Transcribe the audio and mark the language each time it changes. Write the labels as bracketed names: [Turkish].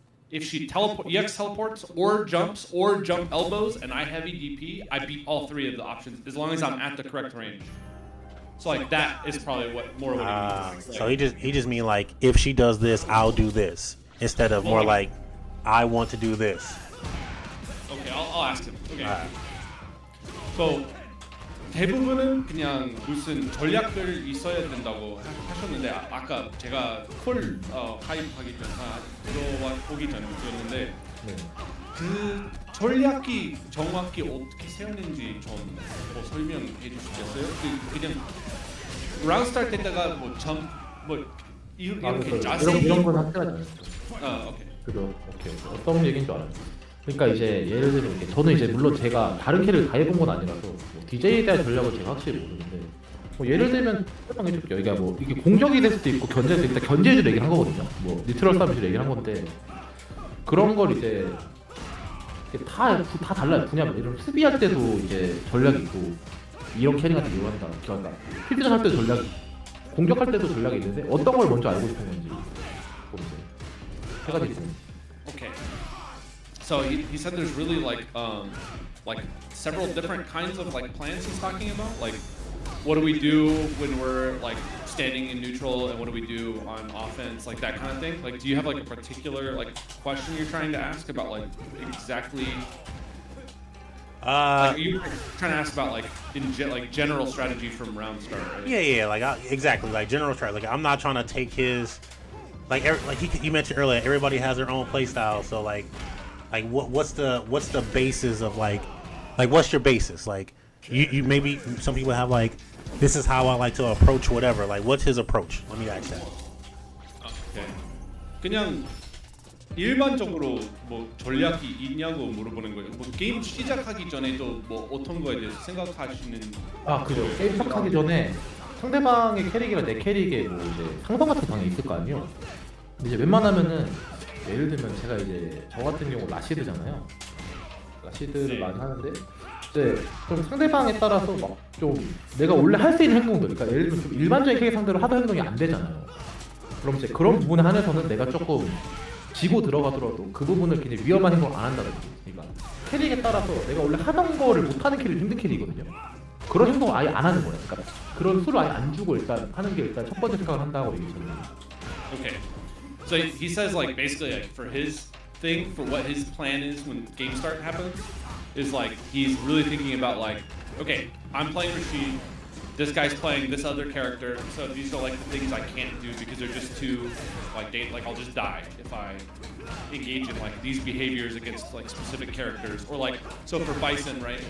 [English] If she EX teleports or jumps or jump elbows and I heavy DP, I beat all three of the options as long as I'm at the correct range. So like that is probably what he means. So he just mean like, if she does this, I'll do this, instead of more like I want to do this. Okay, I'll ask him. Okay. [Korean] So 대부분은 그냥 무슨 전략들 있어야 된다고 하셨는데 아까 제가 콜 가입하기 전 들어오기 전이었는데 그 전략이 정확히 어떻게 세웠는지 좀 설명해 주시겠어요? 그냥 라운드 스타트 때다가 뭐 이렇게 자세히 이런 건 학교하지 않았죠. 오케이. 그죠. 오케이. 어떤 얘기인 줄 알았어요. 그러니까 이제 예를 들면 이렇게 저는 이제 물론 제가 다른 캐릭을 다 해본 건 아니라서 뭐 DJ에 대한 전략을 제가 확실히 모르는데 뭐 예를 들면 설명해줄게요. 그러니까 뭐 이게 공격이 될 수도 있고 견제할 수도 있다. 견제해줄 얘기를 한 거거든요. 뭐 니트럴 싸움줄 얘기를 한 건데 그런 걸 이제 다 달라요. 분야마다. 이런 수비할 때도 이제 전략이 있고 이런 캐릭한테 이용한다. 그러니까 필드전 할 때도 전략, 공격할 때도 전략이 있는데 어떤 걸 먼저 알고 싶은 건지 보면서 세 가지 있습니다. [English] Okay. So he said there's really like several different kinds of like plans he's talking about. Like, what do we do when we're like standing in neutral, and what do we do on offense, like that kind of thing. Like, do you have like a particular like question you're trying to ask about like exactly? Like, are you trying to ask about like like general strategy from round start? Right? Yeah, like exactly, like general strategy. Like I'm not trying to take his, like you mentioned earlier, everybody has their own play style. So like what's the basis of like what's your basis? Like you maybe some people have like, this is how I like to approach whatever. Like what's his approach? Let me ask that. Okay. [Korean] 그냥 일반적으로 뭐 전략이 있냐고 물어보는 거예요. 뭐 게임 시작하기 전에도 뭐 어떤 거에 대해서 생각하시는? 아 그죠. 게임 시작하기 전에 상대방의 캐릭이랑 내 캐릭의 뭐 이제 상성 같은 게 당연히 있을 거 아니에요. 근데 이제 웬만하면은 예를 들면 제가 이제 저 같은 경우 라시드잖아요. 라시드를 네. 많이 하는데 이제 좀 상대방에 따라서 막 좀 내가 원래 할 수 있는 행동들, 그러니까 예를 들면 좀 일반적인 캐릭 상대로 하던 행동이 안 되잖아요. 그럼 이제 그런 부분에 한해서는 내가 조금 지고 들어가더라도 그 부분을 굉장히 위험한 행동을 안 한다든지, 그러니까 캐릭에 따라서 내가 원래 하던 거를 못 하는 캐릭이 힘든 캐릭이거든요. 그런 행동을 아예 안 하는 거예요. 그러니까 그런 수를 아예 안 주고 일단 하는 게 일단 첫 번째 생각을 한다고 얘기 저는. [English] Okay. So he says like basically like for his thing, for what his plan is when game start happens, is like he's really thinking about like, okay, I'm playing Rashid, this guy's playing this other character, so these are like the things I can't do because they're just too like like I'll just die if I engage in like these behaviors against like specific characters, or like so for Bison, right?